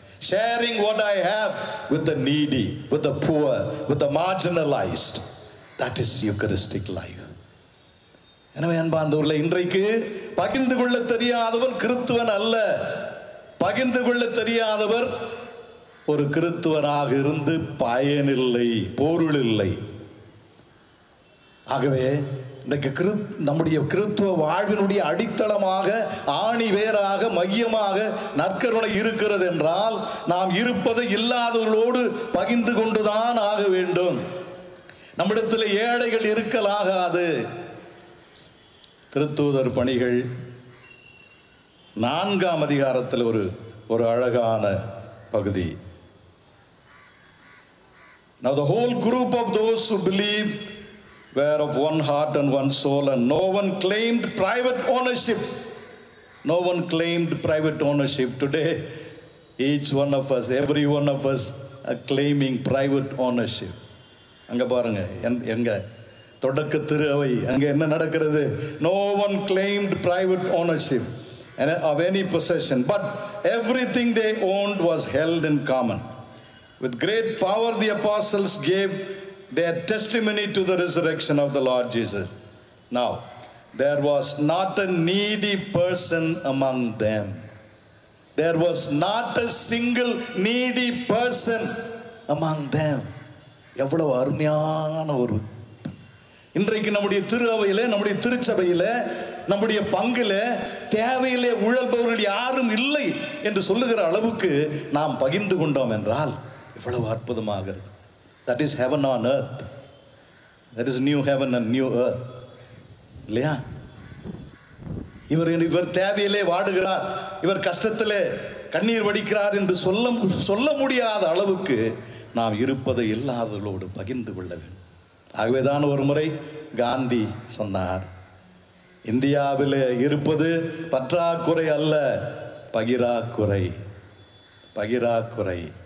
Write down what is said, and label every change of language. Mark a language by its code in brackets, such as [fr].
[en] Sharing what I have with the needy, with the poor, with the marginalized. That is Eucharistic life. [ta] எனவே அன்பார்ந்தவர்களே, இன்றைக்கு பகிர்ந்து கொள்ள தெரியாதவன் கிறிஸ்துவன் அல்ல. பகிர்ந்து கொள்ள தெரியாதவர் ஒரு கிறிஸ்துவராக இருந்து பயனில்லை, பொருள் இல்லை. ஆகவே இன்றைக்கு நம்முடைய கிறிஸ்துவ வாழ்வினுடைய அடித்தளமாக, ஆணி வேராக, மையமாக நற்கருணை இருக்கிறது என்றால், நாம் இருப்பதை இல்லாதவர்களோடு பகிர்ந்து கொண்டுதான் ஆக வேண்டும். நம்மிடத்தில் ஏழைகள் இருக்கலாகாது. திருத்தூதர் பணிகள் 4ஆம் அதிகாரத்தில் ஒரு அழகான பகுதி. [en] Now the whole group of those who believed were of one heart and one soul, and no one claimed private ownership. No one claimed private ownership. Today, each one of us, every one of us are claiming private ownership. [ta] அங்க பாருங்க, எங்க தொடக்க திரு அவை அங்க என்ன நடக்கிறது? [en] No one claimed private ownership of any possession, but everything they owned was held in common. With great power the apostles gave their testimony to the resurrection of the Lord Jesus. Now, there was not a needy person among them. There was not a single needy person among them. [ta] எவ்வளவு அருமையான ஒரு இன்றைக்கு நம்முடைய திரு அவையில, நம்முடைய திருச்சபையில, நம்முடைய பங்குல தேவையிலே உழல்பவர்கள் யாரும் இல்லை என்று சொல்லுகிற அளவுக்கு நாம் பகிர்ந்து கொண்டோம் என்றால் எவ்வளவு அற்புதமாக இருக்கு. [en] That is heaven on earth. That is new heaven and new earth. [ta] இல்லையா? இவர் தேவையிலே வாடுகிறார், இவர் கஷ்டத்திலே கண்ணீர் வடிக்கிறார் என்று சொல்ல முடியாத அளவுக்கு நாம் இருப்பதை இல்லாதவர்களோடு பகிர்ந்து கொள்ள வேண்டும். ஆகவேதான் ஒரு முறை காந்தி சொன்னார், இந்தியாவில் இருப்பது பற்றாக்குறை அல்ல, பகிராக்குறை. பகிராக்குறை.